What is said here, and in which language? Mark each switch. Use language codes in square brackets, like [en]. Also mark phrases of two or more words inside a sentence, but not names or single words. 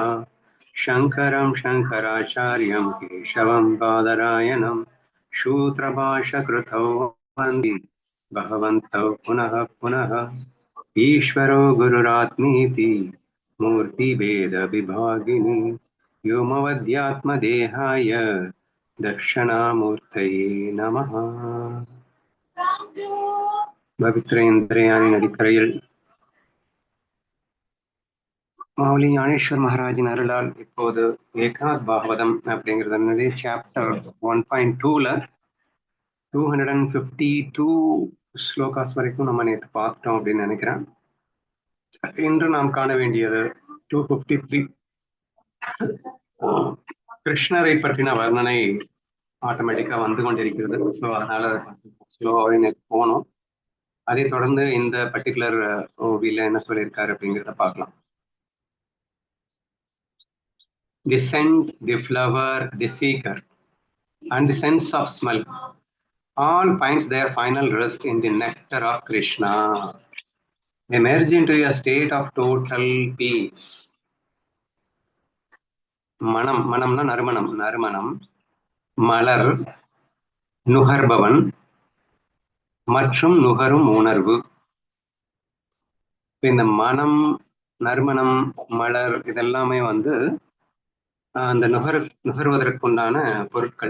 [sa] शङ्करं शङ्कराचार्यं केशवं बादरायणं सूत्रभाष्यकृतौ वन्दे भगवन्तौ पुनः पुनः। ईश्वरो गुरुरात्मीति मूर्तिभेदविभागिनि व्योमवद्यात्मदेहाय दक्षिणामूर्तये नमः. [ta] பவித்ரேந்திரயானி நதிக்கரையில் மாவுலி ஞானேஸ்வர் மகாராஜின் அருளால் இப்போது ஏக்நாத் பாகவதம் அப்படிங்கிறது சாப்டர் 1.2ல 252 ஸ்லோகாஸ் வரைக்கும் நம்ம நேற்று பார்த்தோம் அப்படின்னு நினைக்கிறேன். இன்று நாம் காண வேண்டியது 253. கிருஷ்ணரை பற்றின வர்ணனை ஆட்டோமேட்டிக்கா வந்து கொண்டிருக்கிறது. ஸோ அதனால ஸ்லோவாகவே நேற்று போனோம். அதை தொடர்ந்து இந்த பர்டிகுலர் ஓவியில என்ன சொல்லியிருக்காரு அப்படிங்கிறத பார்க்கலாம். [en] The scent, the flower, the seeker, and the sense of smell all finds their final rest in the nectar of Krishna. They merge into a state of total peace. [ta] மனம், மனம்னா நறுமணம், நறுமணம், மலர், நுகர்பவன் மற்றும் நுகரும் உணர்வு. இந்த மனம், நறுமணம், மலர் இதெல்லாமே வந்து அந்த நுகர்வதற்குண்டான பொருட்கள்.